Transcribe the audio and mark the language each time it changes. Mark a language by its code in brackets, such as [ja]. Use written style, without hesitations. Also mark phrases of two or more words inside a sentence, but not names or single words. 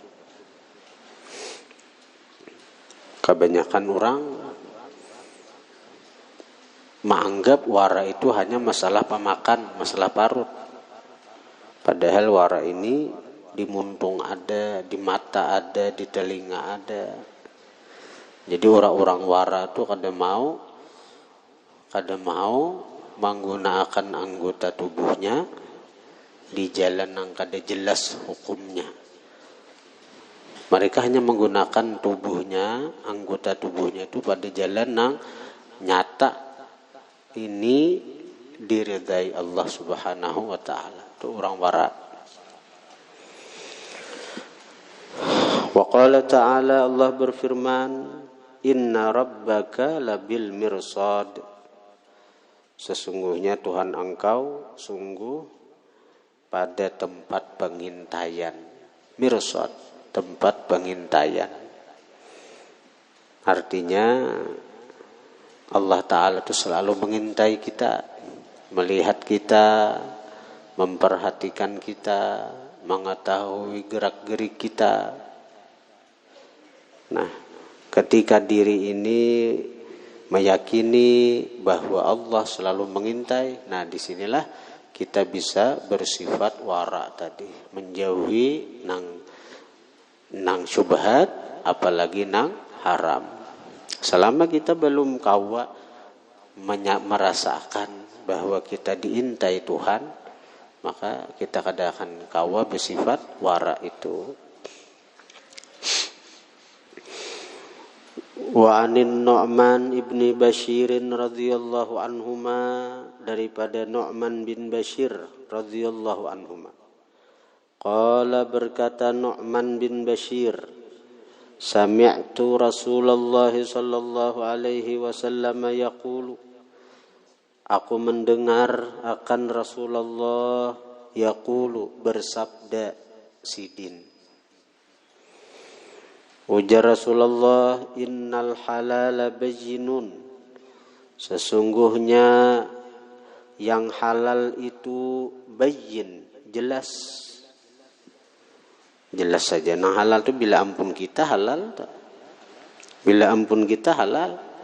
[bjn] Kebanyakan orang menganggap wara itu hanya masalah pemakan, masalah parut. Padahal wara ini di muntung ada, di mata ada, di telinga ada. Jadi orang-orang wara itu kada mau menggunakan anggota tubuhnya di jalan yang kada jelas hukumnya. [id] Mereka hanya menggunakan tubuhnya, anggota tubuhnya itu pada jalan yang nyata. Ini diridai Allah [ar] سبحانه وتعالى. [id] Itu orang wara. [ar] وقال تعالى, Allah berfirman, إن ربك لبالمرصاد. [id] Sesungguhnya Tuhan engkau sungguh pada tempat pengintaian. Mirsad, tempat pengintaian. Artinya Allah Ta'ala itu selalu mengintai kita, melihat kita, memperhatikan kita, mengetahui gerak-gerik kita. [bjn] Nah, ketika diri ini meyakini bahwa Allah selalu mengintai, nah disinilah kita bisa bersifat wara tadi, menjauhi nang syubhat, apalagi nang haram. Selama kita belum kawa merasakan bahwa kita diintai Tuhan, maka kita kadang kawa bersifat wara itu. [ar] وعن النعمان بن بشير رضي الله عنهما, daripada Nu'man bin Bashir رضي الله عنهما. Qala, berkata Nu'man bin Bashir, سمعت رسول الله صلى الله عليه وسلم يقول, [bjn] aku mendengar akan Rasulullah yaqulu, bersabda, sidin. Ujar Rasulullah, [ar] إن الحلال بين, [id] sesungguhnya yang halal itu bayyin, jelas. Jelas saja. [bjn] Nah, halal itu bila ampun kita halal tak? Bila ampun kita halal.